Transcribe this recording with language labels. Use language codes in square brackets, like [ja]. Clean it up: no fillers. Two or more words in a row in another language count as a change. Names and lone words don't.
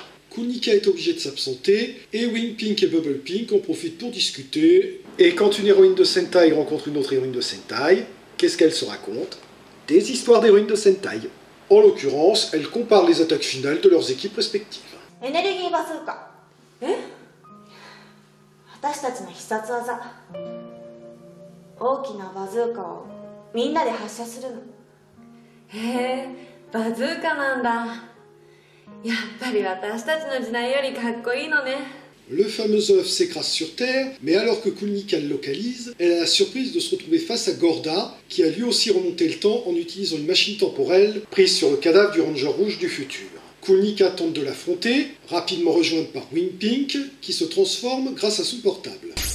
[fr] Kunika est obligée de s'absenter, et Wing Pink et Bubble Pink en profitent pour discuter. Et quand une héroïne de Sentai rencontre une autre héroïne de Sentai, qu'est-ce qu'elle se raconte? Des histoires d'héroïnes de Sentai. En l'occurrence, elles comparent les attaques finales de leurs équipes respectives. Énergie bazooka. [ja] Eh? 私たちの必殺技。大きなバズーカをみんなで発射するの。へえ、バズーカなんだ。やっぱり私たちの時代よりかっこいいのね。 [fr] Le fameux œuf s'écrase sur Terre, mais alors que Kunika le localise, elle a la surprise de se retrouver face à Gorda, qui a lui aussi remonté le temps en utilisant une machine temporelle prise sur le cadavre du Ranger rouge du futur. Kunika tente de l'affronter, rapidement rejointe par Wing Pink, qui se transforme grâce à son portable.